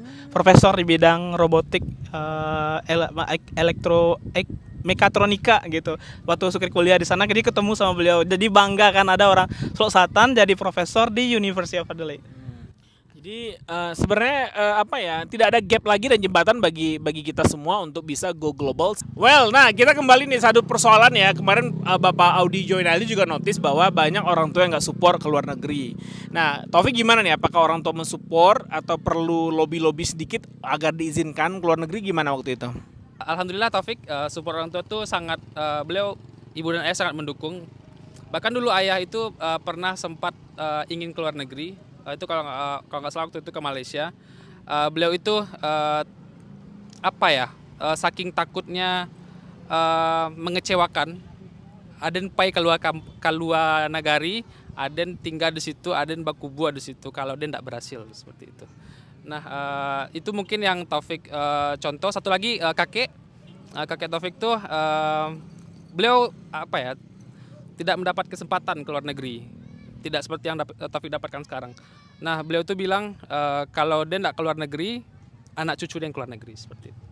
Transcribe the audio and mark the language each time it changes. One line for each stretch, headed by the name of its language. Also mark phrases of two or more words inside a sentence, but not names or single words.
Indonesian: Profesor di bidang robotik, mekatronika gitu. Waktu Sukri kuliah di sana, jadi ketemu sama beliau. Jadi bangga kan ada orang Solo Selatan jadi profesor di University of Adelaide. Jadi sebenarnya tidak ada gap lagi dan jembatan bagi kita semua untuk bisa
English: go global.
Indonesian: Well, nah kita kembali nih satu persoalan ya. Kemarin Bapak Audi Joinali juga notice bahwa banyak orang tua yang nggak support ke luar negeri. Nah, Taufik gimana nih? Apakah orang tua mensupport atau perlu lobby sedikit agar diizinkan ke luar negeri, gimana waktu itu? Alhamdulillah Taufik, support orang tua tuh sangat, beliau, ibu dan ayah sangat mendukung. Bahkan dulu ayah itu pernah sempat ingin keluar negeri. Itu kalau nggak salah waktu itu ke Malaysia. Beliau itu saking takutnya mengecewakan,
Minangkabau: aden pai keluar negari, aden tinggal di situ, aden bakubu di situ kalau dia tidak berhasil, seperti itu.
Indonesian: Nah, itu mungkin yang Taufik contoh. Satu lagi kakek Taufik tuh beliau tidak mendapat kesempatan ke luar negeri. Tidak seperti yang Taufik dapatkan sekarang. Nah, beliau tuh bilang kalau dia tidak keluar negeri, anak cucu dia yang keluar negeri, seperti itu.